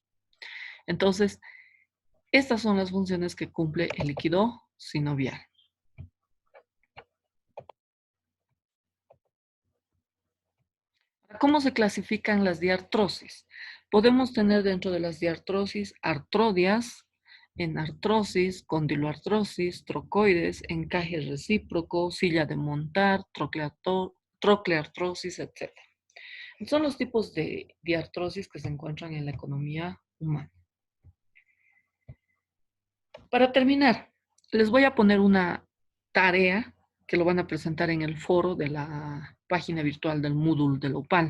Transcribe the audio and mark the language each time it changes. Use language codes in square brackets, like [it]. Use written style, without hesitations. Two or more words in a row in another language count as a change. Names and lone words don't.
[es] Entonces, estas son las funciones que cumple el líquido sinovial. ¿Cómo se clasifican las diartrosis? Podemos tener dentro de las diartrosis artrodias, enartrosis, condiloartrosis, trocoides, encaje recíproco, silla de montar, trocleartrosis, etc. Son los tipos de diartrosis que se encuentran en la economía humana. Para terminar, les voy a poner una tarea que lo van a presentar en el foro de la página virtual del Moodle de la UPAL.